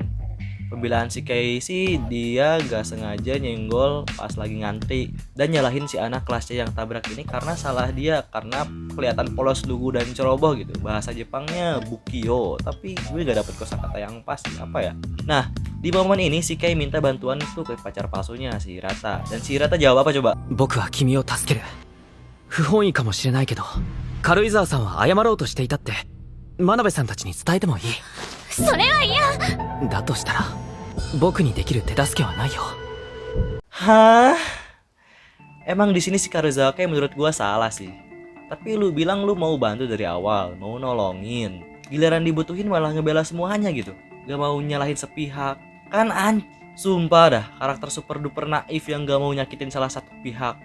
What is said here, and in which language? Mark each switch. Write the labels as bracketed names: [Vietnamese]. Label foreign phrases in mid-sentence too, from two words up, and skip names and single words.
[Indonesian] Pembelaan si Kei sih dia gak sengaja nyenggol pas lagi ngantri dan nyalahin si anak kelas C yang tabrak ini karena salah dia karena kelihatan polos lugu dan ceroboh gitu. Bahasa Jepangnya bukio, tapi gue gak dapet kosakata yang pas apa ya. Nah, di momen ini si Kei minta bantuan tuh ke pacar palsunya si Hirata. Dan si Hirata jawab apa coba? [Japanese] 僕は君を助ける。不本意かもしれないけど、軽井沢さんは謝ろうとしていたって真鍋さんたちに伝えてもいい。それは嫌。だとしたら僕にできる手助けはないよ。 Hah? [Indonesian] Emang di sini si Karuizawa Kei menurut gua salah sih. Tapi lu bilang lu mau bantu dari awal, mau nolongin. Giliran dibutuhin malah ngebela semuanya gitu. Gak mau nyalahin sepihak. Kan sumpah dah, karakter super duper naif yang gak mau nyakitin salah satu pihak.